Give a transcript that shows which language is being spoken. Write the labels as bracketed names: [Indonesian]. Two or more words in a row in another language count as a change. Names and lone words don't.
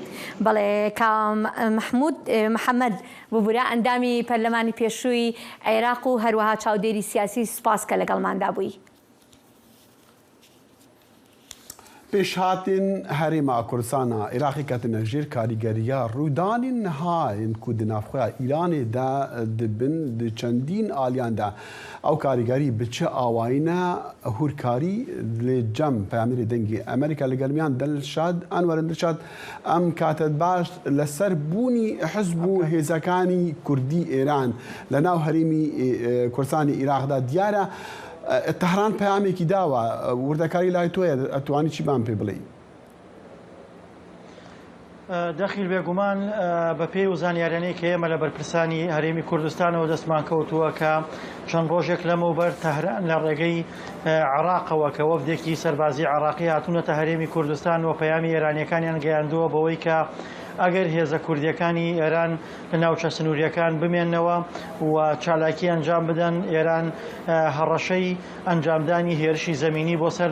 [Central Kurdish] بەڵێ کام محمود محەممەد ببوورە ئەندامی پەرلەمانی پێشووی عێراق و هەروەها چاودێری سیاسی سوپاس کە لەگەڵماندا بووی. [Kurdish] پێشهاتین هەرێما کوردستانە عێراقی کەتنە ژێر کاریگەریە ڕوودانی نەهاین کو di navxweya Îranê de dibin di çendîn aliyan de ew karîgerî bi çi awayîne hûrkarî lê cem peyamêrê dengê Amerîka li gelmiyan Dilşad Enwerin Dilşad em kate baş li ser bûnî hizb û hêzekanî Kurdî Êran li nav herêmî Kurdistanê Iraq de diyar e [Central Kurdish] تهران پەیامێکی داوە وردەکاری لای تۆیە ئەتوانی چی بام پێ بڵێ؟ دەخیل بێگومان بە پێی و زانیارانەی کە ئێمە لە بەرپرسانی هەرێمی کوردستانەوە دەستمان کەوتووە کە چەند ڕۆژێک لەمەوبەر تەهران لە ڕێگەی عێراقەوە کە وەفدێکی سەربازی عێراقی هاتوونەتە هەرێمی کوردستان و پەیامی ئێرانیەکانیان گەیاندووە بەوەی کە ئەگەر هێزە کوردیەکانی ئێران لە ناوچە سنووریەکان بمێننەوە و چالاکی ئەنجام بدەن ئێران هەڕەشەی ئەنجامدانی هێرشی زەمینی بۆ سەر